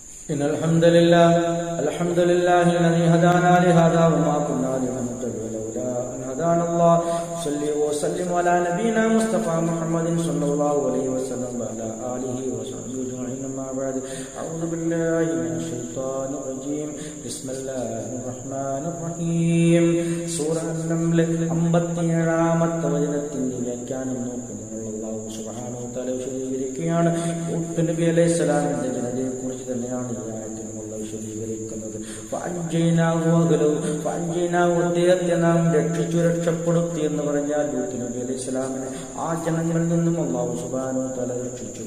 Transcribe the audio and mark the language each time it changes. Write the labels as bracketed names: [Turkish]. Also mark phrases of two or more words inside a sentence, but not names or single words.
[Arabic] إن الحمد لله الذي هدانا لهذا وما كنا لنهتدي لولا أن هدانا الله صلى وسلم على نبينا مصطفى محمد صلى الله عليه وسلم وعلى آله وصحبه أجمعين. أما بعد أعوذ بالله من الشيطان الرجيم بسم الله الرحمن الرحيم. [Malayalam] സൂറ അൻ-നംൽ 57-ാമത്തെ വചനത്തിന്റെ വ്യാഖ്യാനം നോക്കുന്നത് അല്ലാഹു [Arabic] سبحانه وتعالى [Malayalam] വിശദീകരിക്കുകയാണ്. ലൂത്ത് നബി അലൈഹിസ്സലാമിന്റെ ജനതയെ കുറിച്ച് തന്നെയാണ് ഈ ആയത്തിൽ അല്ലാഹു വിശദീകരിക്കുന്നത്. അദ്ദേഹത്തെ നാം രക്ഷപ്പെടുത്തി എന്ന് പറഞ്ഞാൽ ലൂത്ത് നബി അലൈഹിസ്സലാമിനെ ആ ജനങ്ങളിൽ നിന്നും അല്ലാഹു [Arabic] سبحانه وتعالى [Malayalam] രക്ഷിച്ചു.